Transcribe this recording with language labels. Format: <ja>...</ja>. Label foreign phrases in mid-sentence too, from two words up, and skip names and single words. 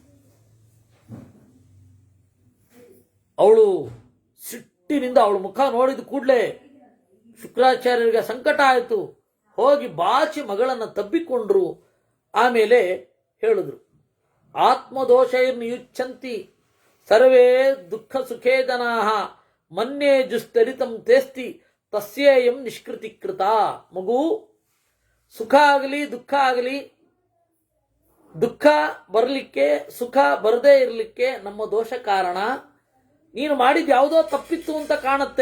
<kn>ಅವಳು ಸಿಟ್ಟಿನಿಂದ ಅವಳ ಮುಖ ನೋಡಿದ ಕೂಡಲೇ ಶುಕ್ರಾಚಾರ್ಯರಿಗೆ ಸಂಕಟ ಆಯಿತು. ಹೋಗಿ ಬಾಚಿ ಮಗಳನ್ನು ತಬ್ಬಿಕೊಂಡ್ರು. ಆಮೇಲೆ ಹೇಳಿದ್ರು,</kn> <sa>ಆತ್ಮದೋಷೈರ್ನಿಯುಚ್ಛಂತಿ ಸರ್ವೇ ದುಃಖ ಸುಖೇ ಜನಾಃ ಮನ್ಯೇ ಜುಸ್ತರಿತಂ ತೇಸ್ತಿ ತಸ್ಯೇಯಂ ನಿಷ್ಕೃತಿಕೃತ.</sa> <kn>ಮಗು, ಸುಖ ಆಗಲಿ ದುಃಖ ಆಗಲಿ, ದುಃಖ ಬರಲಿಕ್ಕೆ ಸುಖ ಬರದೇ ಇರಲಿಕ್ಕೆ ನಮ್ಮ ದೋಷ ಕಾರಣ. ನೀನು ಮಾಡಿದ ಯಾವುದೋ ತಪ್ಪಿತ್ತು ಅಂತ ಕಾಣುತ್ತೆ.</kn>